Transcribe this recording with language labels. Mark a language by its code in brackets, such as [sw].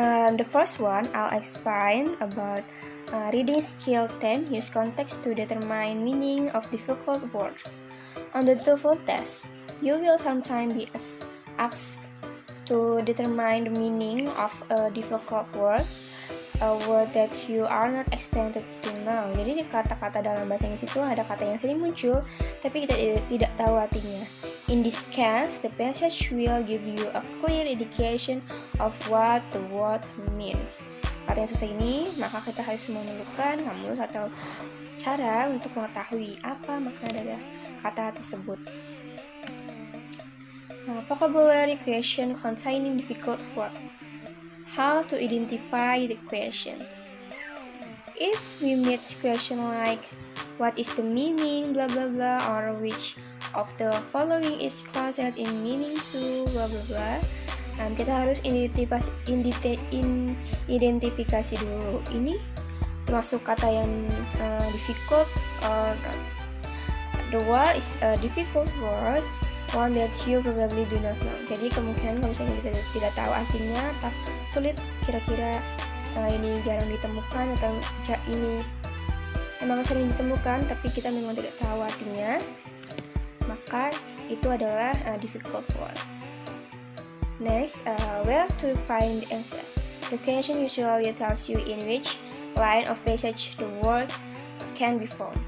[en] The first one, I'll explain about reading skill 10. Use context to determine meaning of difficult word. On the TOEFL test, you will sometimes be asked to determine the meaning of a difficult word, a word that you are not expected to know. [id] Jadi di kata-kata dalam bahasa Inggris itu ada kata yang sering muncul, tapi kita tidak tahu artinya. [en] In this case, the passage will give you a clear indication of what the word means. [id] Kata yang susah ini, maka kita harus menemukan kamus atau cara untuk mengetahui apa makna dari kata tersebut. [en] Vocabulary question containing difficult word. How to identify the question? If we meet question like what is the meaning blah blah blah, or which of the following is closest in meaning to blah blah blah, [id] kita harus identifikasi dulu. Ini termasuk kata yang [en] difficult, or the word is a difficult word, one that you probably do not know. [id] Jadi kemungkinan kalau misalnya kita tidak tahu artinya atau sulit, kira-kira ini jarang ditemukan atau ini memang sering ditemukan tapi kita memang tidak tahu artinya, maka itu adalah difficult word. [en] Next, where to find the answer. The question usually tells you in which line of passage the word can be found.